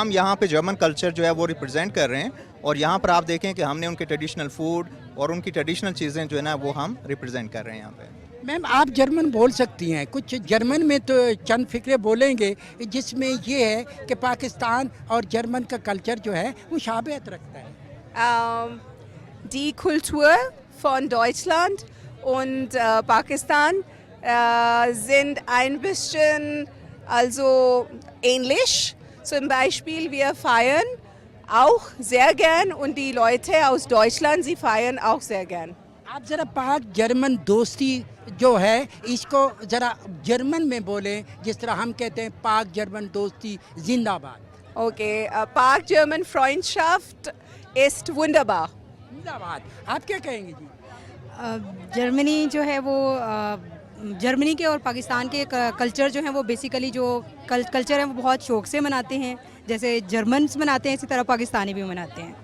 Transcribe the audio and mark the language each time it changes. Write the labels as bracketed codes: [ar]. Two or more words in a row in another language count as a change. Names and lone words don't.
[ur] ہم یہاں پہ جرمن کلچر جو ہے وہ ریپرزینٹ کر رہے ہیں, اور یہاں پر آپ دیکھیں کہ ہم نے ان کے [en] traditional food [ur] اور ان کی ٹریڈیشنل چیزیں جو ہے نا وہ ہم ریپرزینٹ کر رہے ہیں یہاں پہ. میم آپ جرمن بول سکتی ہیں, کچھ جرمن میں تو چند فکرے بولیں گے جس میں یہ ہے کہ پاکستان اور جرمن کا کلچر جو ہے مشابہت رکھتا ہے. [de] Die Kultur von Deutschland und Pakistan sind ein bisschen also ähnlich. Zum Beispiel wir feiern auch sehr gern und die Leute aus Deutschland, sie feiern auch sehr gern. [ur] آپ ذرا پاک جرمن دوستی جو ہے اس کو ذرا جرمن میں بولیں، جس طرح ہم کہتے ہیں پاک جرمن دوستی زندہ باد. [de] Okay, Park German Freundschaft ist wunderbar. [ur] زندہ باد۔ آپ کیا کہیں گے جی? جرمنی جو ہے وہ جرمنی کے اور پاکستان کے کلچر جو ہے وہ بیسکلی جو کلچر ہے وہ بہت شوق سے مناتے ہیں، جیسے جرمنز مناتے ہیں اسی طرح پاکستانی بھی مناتے ہیں.